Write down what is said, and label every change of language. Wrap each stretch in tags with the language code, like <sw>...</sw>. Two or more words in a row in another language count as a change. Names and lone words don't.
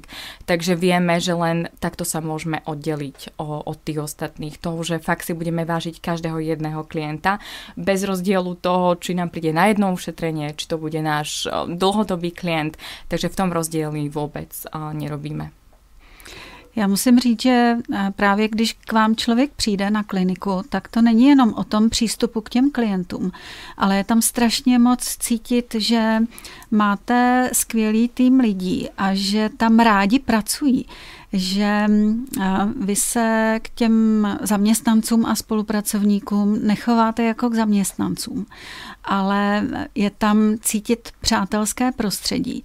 <sk>Takže vieme, že len takto sa môžeme oddeliť od tých ostatných. Toho, že fakt si budeme vážiť každého jedného klienta bez rozdielu toho, či nám príde na jedno ušetrenie, či to bude náš dlhodobý klient. Takže v tom rozdieli vôbec nerobíme.</sk> <cs>Já musím říct, že právě když k vám člověk přijde na kliniku, tak to není jenom o tom přístupu k těm klientům, ale je tam strašně moc cítit, že máte skvělý tým lidí a že tam rádi pracují, že vy se k těm zaměstnancům a spolupracovníkům nechováte jako k zaměstnancům, ale je tam cítit přátelské prostředí.</cs>